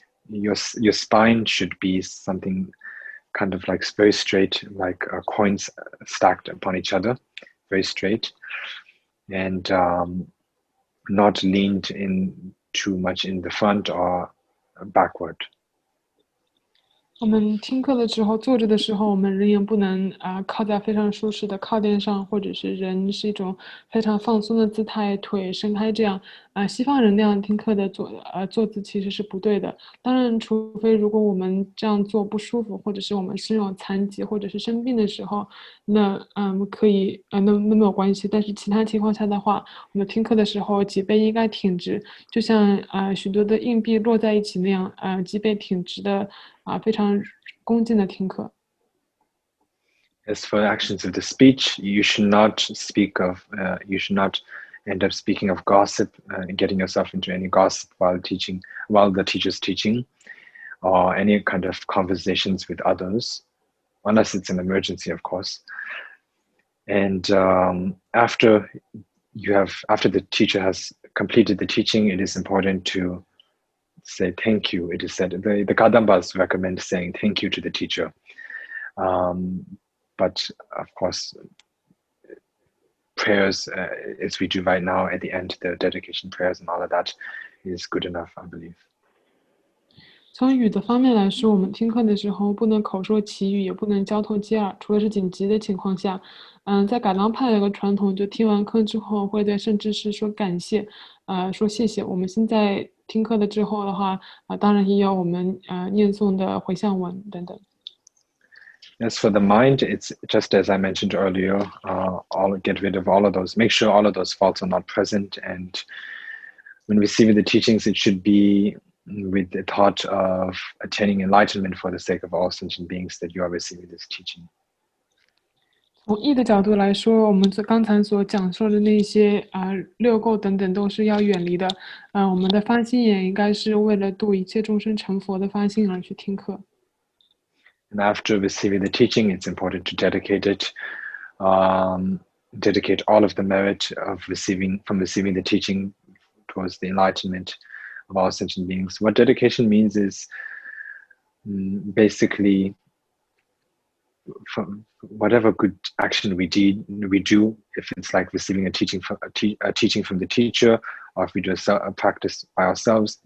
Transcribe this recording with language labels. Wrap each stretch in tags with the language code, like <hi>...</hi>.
<en>Your spine should be something kind of like very straight, like coins stacked upon each other, very straight, and not leaned in too much in the front or backward.</en> <zh>我们听课的时候，坐着的时候，我们人也不能靠在非常舒适的靠垫上，或者是人是一种非常放松的姿态，腿伸开这样。西方人那样听课的坐姿其实是不对的。当然，除非如果我们这样做不舒服，或者是我们身有残疾，或者是生病的时候，那可以那没有关系。但是其他情况下的话，我们听课的时候脊背应该挺直，就像许多的硬币摞在一起那样，脊背挺直的。非常恭敬的听课。</zh> <en>As for actions of the speech, you should not speak of, you should not end up speaking of gossip, getting yourself into any gossip while the teacher's teaching, or any kind of conversations with others, unless it's an emergency, of course. And after the teacher has completed the teaching, it is important to say thank you. It is said the Kadambas recommend saying thank you to the teacher, but of course prayers as we do right now at the end, the dedication prayers and all of that is good enough, I believe.</en> <zh>从语的方面来说，我们听课的时候不能口说绮语，也不能交头接耳，除了是紧急的情况下。在噶当派有个传统，就听完课之后会对圣智师说感谢，说谢谢。我们现在听课的之后的话，当然也有我们念诵的回向文等等。</zh> <en>As for the mind, it's just as I mentioned earlier, get rid of all of those, make sure all of those faults are not present, and when receiving the teachings, it should be with the thought of attaining enlightenment for the sake of all sentient beings that you are receiving this teaching.</en> <zh>从义的角度来说，我们刚才所讲述的那些六垢等等都是要远离的。我们的发心也应该是为了度一切众生成佛的发心而去听课。</zh> <en>And after receiving the teaching, it's important to dedicate it, dedicate all of the merit of receiving the teaching towards the enlightenment of all sentient beings. What dedication means is basically from whatever good action we do, if it's like receiving a teaching from the teacher, or if we do a practice by ourselves.</en>